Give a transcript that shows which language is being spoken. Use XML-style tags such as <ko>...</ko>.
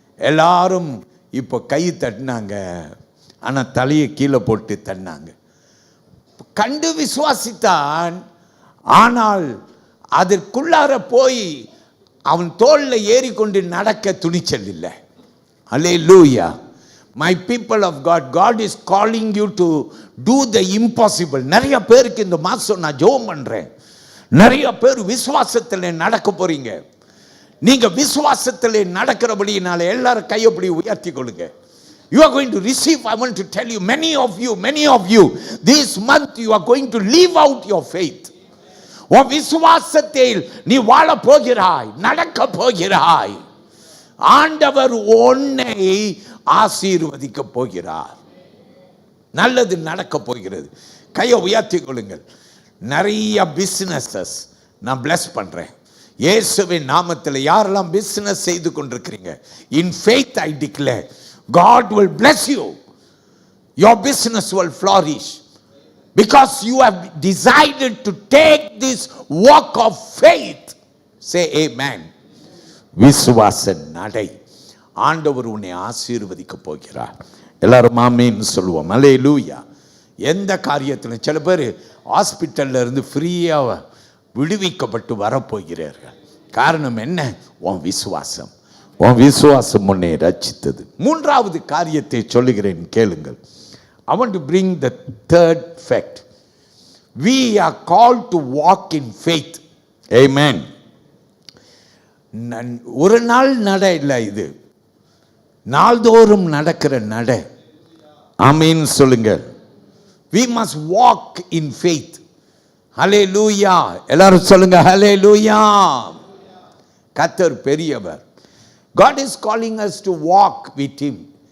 <ta>எல்லாரும் இப்போ கை தட்டினாங்க, ஆனால் தலையை கீழே போட்டு தட்டினாங்க. கண்டு விசுவாசித்தான், ஆனால் அதற்குள்ளார போய் அவன் தோளில் ஏறிக்கொண்டு நடக்க துணிச்சல் இல்லை. அல்லேலூயா.</ta> <en>My people of God, God is calling you to do the impossible.</en> <ta>நிறைய பேருக்கு இந்த மாதம் நான் ஜெபம் பண்ணுறேன், நிறைய பேர் விசுவாசத்தில் நடக்க போறீங்க. நீங்க விசுவாசத்தில் நடக்கிறபடினால எல்லாரும் கையப்படி உயர்த்தி கொள்ளுங்க.</ta> <en>You are going to receive. I want to tell you, many of you this month you are going to live out your faith.</en> <ta>உன் விசுவாசத்தில் நீ வாழ போகிறாய், நடக்க போகிறாய். ஆண்டவர் உன்னை ஆசீர்வதிக்க போகிறார், நல்லது நடக்க போகிறது. கையை உயர்த்தி கொள்ளுங்கள். நிறைய பிசினஸஸ் நான் பிளஸ் பண்றேன் இயேசுவின் நாமத்தில். யாரெல்லாம் பிசினஸ் செய்து கொண்டிருக்கிறீங்க,</ta> <en>In faith I declare God will bless you. Your business will flourish because you have decided to take this walk of faith. Say amen.</en> <ta>விசுவாச நடை. ஆண்டவர் உன்னை ஆசீர்வதிக்க போகிறார். எல்லாரும் ஆமென் சொல்லுவோம். அல்லேலூயா. எந்த காரியத்திலும் சில பேர் ஹாஸ்பிட்டல்ல இருந்து ஃப்ரீயாக விடுவிக்கப்பட்டு வரப்போகிறார்கள். காரணம் என்ன? உன் விசுவாசம். உன் விசுவாசம் உன்னை ரட்சித்தது. மூன்றாவது காரியத்தை சொல்லுகிறேன், கேளுங்கள்.</ta> <en>I want to bring the third fact. We are called to walk in faith. Amen.</en> <ta>ஒரு நாள் நட இல்லை, இது நாள்தோறும் நடக்கிற நட. ஆமென் சொல்லுங்கள்.</ta> <en>We must walk in faith.</en> <ta>Hallelujah. எல்லாரும் சொல்லுங்க hallelujah. கர்த்தர் பெரியவர்.</ta> <en>God is calling us to walk with him.</en>